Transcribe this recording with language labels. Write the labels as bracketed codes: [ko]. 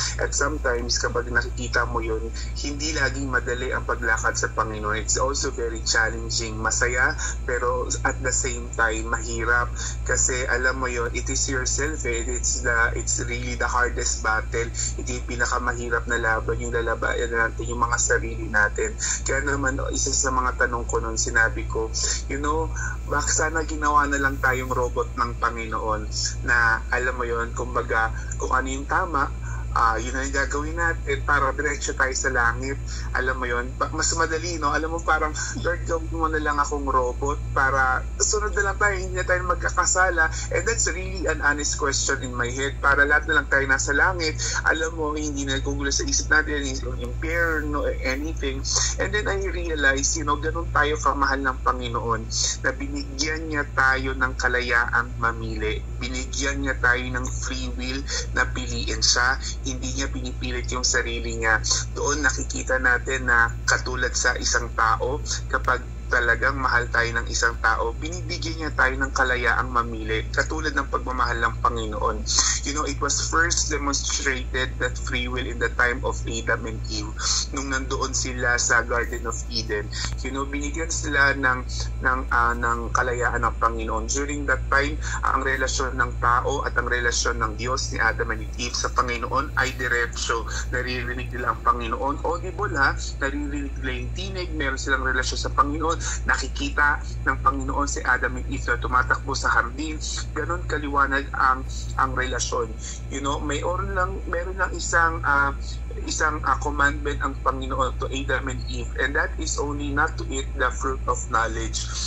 [tl] At sometimes, kapag nakikita mo yun, hindi laging madali ang paglakad sa Panginoon. [en] It's also very challenging, [tl] masaya, pero [en] at the same time, [tl] mahirap. Kasi alam mo yun, [en] it is yourself, it's really the hardest battle. [tl] Ito yung pinakamahirap na laban, yung lalabayan natin, yung mga sarili natin. Kaya naman, isa sa mga tanong ko noon, sinabi ko, baka sana ginawa na lang tayong robot ng Panginoon na alam mo yon, kumbaga kung ano yung tama, yun na yung gagawin natin para diretso tayo sa langit. Alam mo yon, mas madali, no? Alam mo, parang Lord, gawin mo na lang akong robot para sunod na lang tayo, hindi na tayo magkakasala. [en] And that's really an honest question in my head, [tl] para lahat na lang tayo nasa langit. Alam mo, hindi na gugulo sa isip natin yung fear, no, anything. [en] And then I realized, [tl] ganun tayo kamahal ng Panginoon, na binigyan niya tayo ng kalayaang mamili. Binigyan niya tayo ng free will na piliin siya. Hindi niya pinipilit yung sarili niya. Doon nakikita natin na katulad sa isang tao, kapag talagang mahal tayo ng isang tao, binibigyan niya tayo ng kalayaang mamili, katulad ng pagmamahal ng Panginoon. [en] It was first demonstrated, that free will, in the time of Adam and Eve, [tl] nung nandoon sila sa [en] Garden of Eden. [tl] Binigyan sila ng kalayaan ng Panginoon. [en] During that time, [tl] ang relasyon ng tao at ang relasyon ng Diyos, ni Adam and Eve sa Panginoon, ay diretso. Naririnig nila ang Panginoon. Audible, naririnig nila yung tinig, meron silang relasyon sa Panginoon. Nakikita ng Panginoon si Adam and Eve na tumatakbo sa hardin. Ganon kaliwanag ang relasyon. Meron lang isang [en] commandment [tl] ang Panginoon [en] to Adam and Eve, and that is only not to eat the fruit of knowledge.